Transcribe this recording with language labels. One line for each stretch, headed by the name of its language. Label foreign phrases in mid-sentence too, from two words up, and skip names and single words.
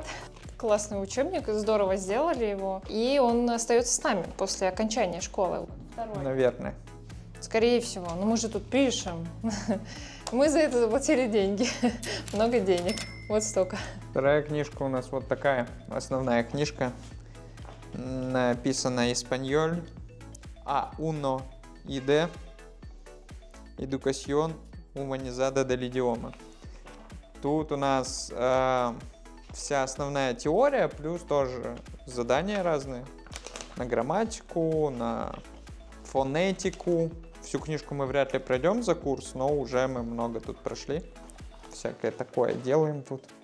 Russian: Классный учебник, здорово сделали его. И он остается с нами после окончания школы. Наверное. Скорее всего. Но мы же тут пишем. Мы за это заплатили деньги. Много денег. Вот столько. Вторая книжка у нас вот такая. Основная книжка. Написана «Испаньоль». A1 ID.
Spanish: Educación humanizada del idioma.
Russian: Тут у нас вся основная теория, плюс тоже задания разные. На грамматику, на фонетику. Всю книжку мы вряд ли пройдем за курс, но уже мы много тут прошли. Всякое такое делаем тут.